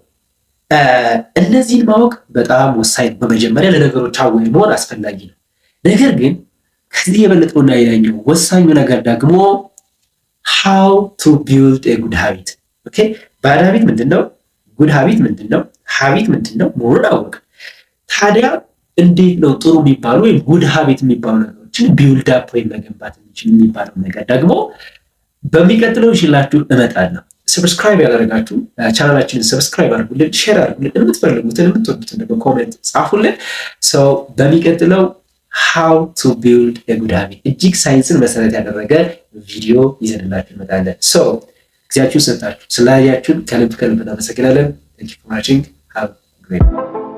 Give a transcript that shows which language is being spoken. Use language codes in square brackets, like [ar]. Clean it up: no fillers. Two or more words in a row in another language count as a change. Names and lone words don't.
[am] እነዚህን ማወቅ በጣም ወሳኝ ነው። በመጀመሪያ ለነገሮች አወይ መሆን አስፈላጊ ነው። ነገር ግን ከዚህ የበለጠውና ሌላኛው ወሳኙ ነገር ደግሞ [en] how to build a good habit። okay bad habit [am] ምንድነው? [en] good habit [am] ምንድነው? ሃቢት ምንድነው? መሆኑን አወቅ። ታዲያ እንዴት ነው ጥሩ የሚባሉ ወይም [en] good habit [am] የሚባሉ ነገሮችን [en] build up [am] ወይም መገንባት የሚባለው ነገር ደግሞ በሚቀጥለው ይችላችሁ እመጣለሁ። ሰብስክራይብ ያደረጋችሁ ቻናላችንን ሰብስክራይብ አድርጉልን፣ ሼር አድርጉልን፣ የምትፈልጉትን የምትወዱትን ደግሞ ኮሜንት ጻፉልን። ሰው በሚቀጥለው [en] how to build a good habit [am] እጅግ ሳይንስን መሰረት ያደረገ ቪዲዮ ይዘንላችሁ እንመጣለን። ሰው ጊዜያችሁን ሰጣችሁ ስላያችሁን ከልብ እናመሰግናለን። [en] Thank you for watching. Have a great day.